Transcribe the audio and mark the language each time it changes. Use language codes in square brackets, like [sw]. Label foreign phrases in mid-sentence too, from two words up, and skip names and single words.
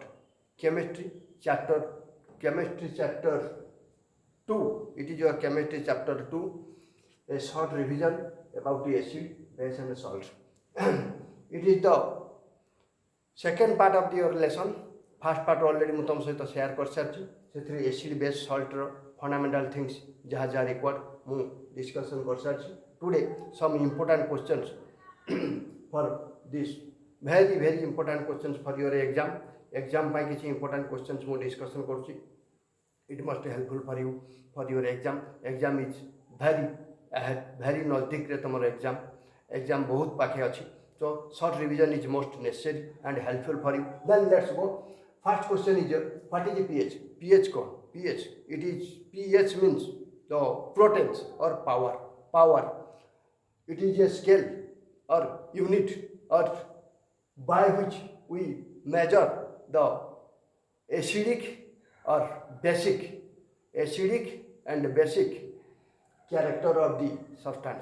[en] Chemistry chapter, Chemistry chapter 2. It is your Chemistry chapter 2. A short revision about the acid, base, and salt. It is the second part of your lesson. First part already [or] ମୁଁ ତୁମ ସହିତ ସେୟାର କରିସାରିଛି। ସେଥିରେ [en] acid base [or] ସଲ୍ଟର [en] fundamental things [or] ଯାହା ଯାହା ରିକ୍ୱାର୍ଡ଼ ମୁଁ ଡିସ୍କସନ୍ କରିସାରିଛି। [en] today some important questions for this very important questions for your exam [or] ପାଇଁ କିଛି [en] important questions [or] ମୁଁ ଡିସ୍କସନ୍ କରୁଛି। [en] it must helpful for you for your exam is very [or] ନଜଦିକରେ ତୁମର ଏକ୍ଜାମ୍ ବହୁତ ପାଖେ ଅଛି। [en] So short revision is most necessary and helpful for you. Then let's go. First question is what is pH? pH code. pH. It is pH means the potence or power. It is a scale or unit or by which we measure the acidic or basic and basic character of the substance.